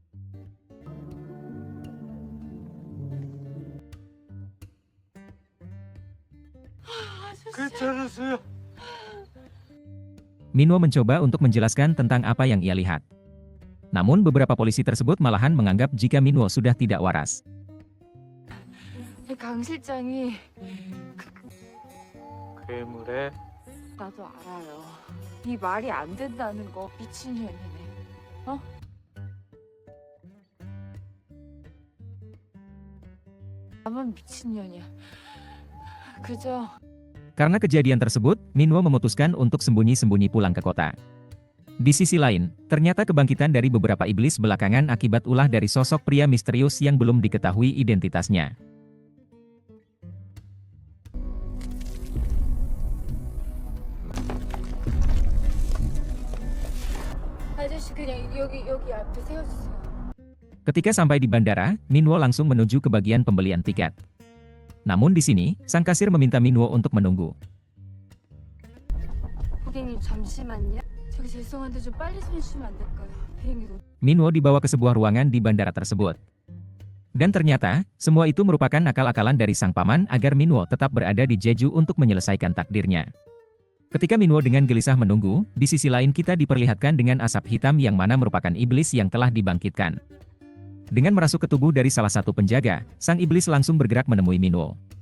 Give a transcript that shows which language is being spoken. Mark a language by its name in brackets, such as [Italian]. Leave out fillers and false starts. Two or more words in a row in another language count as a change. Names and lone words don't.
[Korean] 괜찮으세요? [Indonesian] Minwo mencoba untuk menjelaskan tentang apa yang ia lihat. Namun beberapa polisi tersebut malahan menganggap jika Minwo sudah tidak waras. [Korean] 강 실장이 괴물에 나도 알아요. 이 말이 안 된다는 거 미친년이네. 어? 나만 미친년이야. 그저 [Indonesian] Karena kejadian tersebut, Minwo memutuskan untuk sembunyi-sembunyi pulang ke kota. Di sisi lain, ternyata kebangkitan dari beberapa iblis belakangan akibat ulah dari sosok pria misterius yang belum diketahui identitasnya. [Korean] 아저씨 그냥 여기 앞에 세워주세요. [Indonesian] Ketika sampai di bandara, Minwo langsung menuju ke bagian pembelian tiket. Namun di sini, sang kasir meminta Minwo untuk menunggu. [Korean] 고객님 잠시만요. 저기 죄송한데 좀 빨리 손주시면 안 될까요? 비행기 놓. [Indonesian] Minwo dibawa ke sebuah ruangan di bandara tersebut. Dan ternyata, semua itu merupakan akal-akalan dari sang paman agar Minwo tetap berada di Jeju untuk menyelesaikan takdirnya. Ketika Minwo dengan gelisah menunggu, di sisi lain kita diperlihatkan dengan asap hitam yang mana merupakan iblis yang telah dibangkitkan. Dengan merasuk ke tubuh dari salah satu penjaga, sang iblis langsung bergerak menemui Minwo.